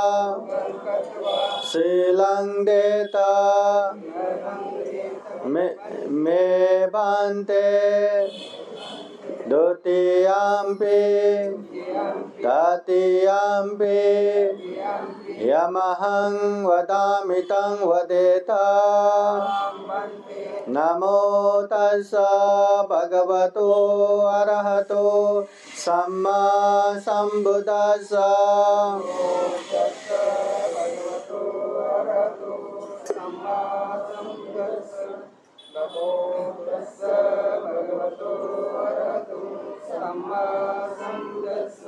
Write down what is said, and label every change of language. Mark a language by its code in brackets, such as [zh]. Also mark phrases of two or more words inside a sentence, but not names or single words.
[pi] शीलं देता मे बन्ते द्वितीयम्पि तृतीयम्पि यमहं वदामि तं वदेत। नमो तस्स भगवतो अरहतो सम्मा संबुद्दस्स। नमो तस्स भगवतो अरहतो सम्मा संबुद्दस्स।